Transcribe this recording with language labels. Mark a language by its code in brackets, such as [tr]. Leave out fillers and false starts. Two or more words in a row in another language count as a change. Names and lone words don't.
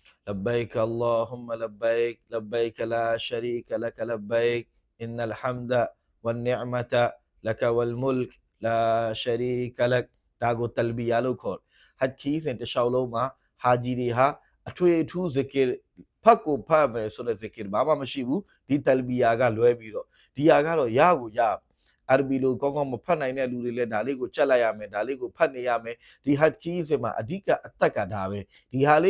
[ar] لبيك اللهم لبيك لبيك لا شريك لك لبيك إن الحمد والنعمة لك والملك لا شريك لك [my] ဒါကိုတလ်ဘီယာလို့ခေါ်ဟတ်ခီးစဉ်တစ်လျှောက်လုံးမှာဟာဂျီတွေဟာအထွေအထူးဇကီဖတ်ကိုဖတ်မယ်ဆိုတဲ့ဇကီဘာမှမရှိဘူးဒီတလ်ဘီယာကလွဲပြီး တော့ဒီဟာကတော့ရကိုရအာရဘီလိုကောင်းကောင်းမဖတ်နိုင်တဲ့လူတွေလည်းဒါလေးကိုချက်လိုက်ရမယ်ဒါလေးကိုဖတ်နေရမယ်ဒီဟတ်ခီးစဉ်မှာအဓိကအသက်ကဒါပဲဒီဟာလေး